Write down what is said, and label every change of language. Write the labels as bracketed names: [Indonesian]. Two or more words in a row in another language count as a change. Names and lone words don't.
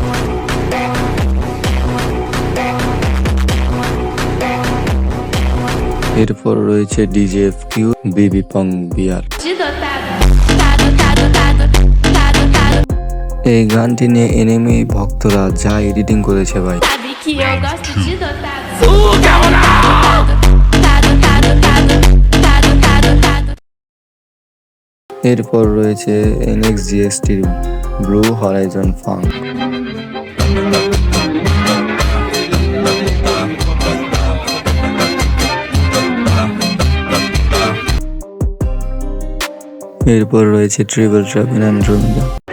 [Bangla] এরপর রয়েছে ডিজেএফ কিউ বেবি পং বিয়ার। [Portuguese] De dotado, tado. [Bangla] এই গানটি নিয়ে এনিমি ভক্তরা যা এডিটিং করেছে ভাই। [Portuguese] Sabe que eu gosto de dotado. Tado. [Bangla] এরপর রয়েছে NXGST ব্লু হরাইজন ফাং। এরপর রয়েছে ট্রিপল ট্রাভেল অ্যান্ড্রোমেডা।